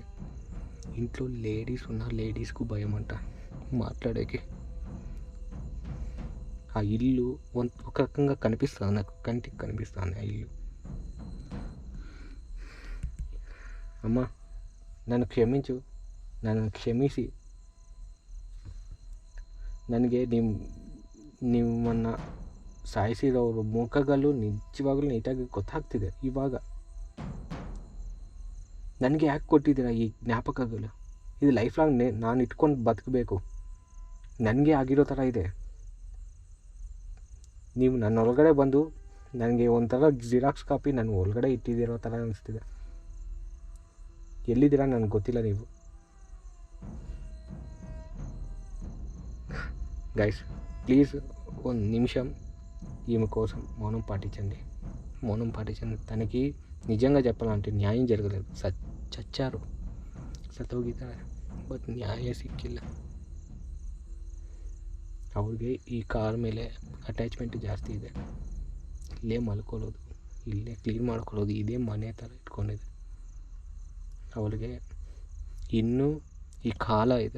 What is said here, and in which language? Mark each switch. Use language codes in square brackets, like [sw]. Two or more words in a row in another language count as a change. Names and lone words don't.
[te] ఇంట్లో లేడీస్ ఉన్న లేడీస్కు భయం అంట మాట్లాడేకి. ఆ ఇల్లు ఒక రకంగా కనిపిస్తుంది నాకు, కంటికి కనిపిస్తుంది ఆ ఇల్లు. అమ్మ, నన్ను క్షమించు. [kn] నన్ను క్షమిಸಿ ನನಗೆ ನಿಮ್ಮನ್ನ ಸಾಯಿಸಿರೋರು ಮುಖಗಳು ನಿಜವಾಗ್ಲೂ ನೀಟಾಗಿ ಗೊತ್ತಾಗ್ತಿದೆ ಇವಾಗ. ನನಗೆ ಯಾಕೆ ಕೊಟ್ಟಿದ್ದೀರಾ ಈ ಜ್ಞಾಪಕಗಳು? ಇದು ಲೈಫ್ ಲಾಂಗ್ ನಾನು ಇಟ್ಕೊಂಡು ಬದುಕಬೇಕು. ನನಗೆ ಆಗಿರೋ ಥರ ಇದೆ. ನೀವು ನನ್ನ ಒಳಗಡೆ ಬಂದು ನನಗೆ ಒಂಥರ ಜಿರಾಕ್ಸ್ ಕಾಪಿ ನನ್ನ ಒಳಗಡೆ ಇಟ್ಟಿದ್ದೀರೋ ಥರ ಅನಿಸ್ತಿದೆ. ಎಲ್ಲಿದ್ದೀರಾ ನನಗೆ ಗೊತ್ತಿಲ್ಲ ನೀವು. [te] గైస్ ప్లీజ్ ఒక నిమిషం ఈమె కోసం మౌనం పాటించండి. తనకి నిజంగా చెప్పాలంటే న్యాయం జరగలేదు. చచ్చారు, [kn] ಸತ್ತೋಗಿದ್ದಾರೆ, ಬಟ್ ನ್ಯಾಯ ಸಿಕ್ಕಿಲ್ಲ. ಅವ್ರಿಗೆ ಈ ಕಾರ್ ಮೇಲೆ ಅಟ್ಯಾಚ್ಮೆಂಟ್ ಜಾಸ್ತಿ ಇದೆ. ಇಲ್ಲೇ ಮಲ್ಕೊಳ್ಳೋದು, ಇಲ್ಲೇ ಕ್ಲೀನ್ ಮಾಡ್ಕೊಳ್ಳೋದು, ಇದೇ ಮನೆ ಥರ ಇಟ್ಕೊಂಡಿದೆ. ಅವಳಿಗೆ ಇನ್ನೂ ಈ ಕಾಲ ಇದೆ.